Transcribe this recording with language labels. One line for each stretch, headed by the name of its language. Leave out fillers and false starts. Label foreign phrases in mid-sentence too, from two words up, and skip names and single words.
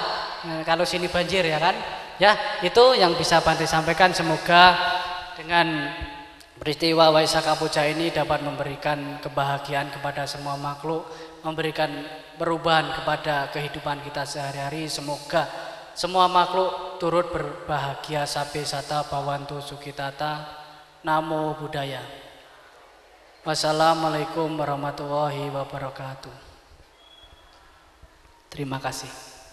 Indonesian: Nah, kalau sini banjir ya kan? Ya, itu yang bisa Bante sampaikan. Semoga dengan peristiwa Waisaka Puja ini dapat memberikan kebahagiaan kepada semua makhluk, memberikan perubahan kepada kehidupan kita sehari-hari. Semoga semua makhluk turut berbahagia.
Pali: Sabe sata bawantu sukitata. Namo Buddhaya.
Arabic: والسلام عليكم ورحمة الله وبركاته.
Indonesian: Terima kasih.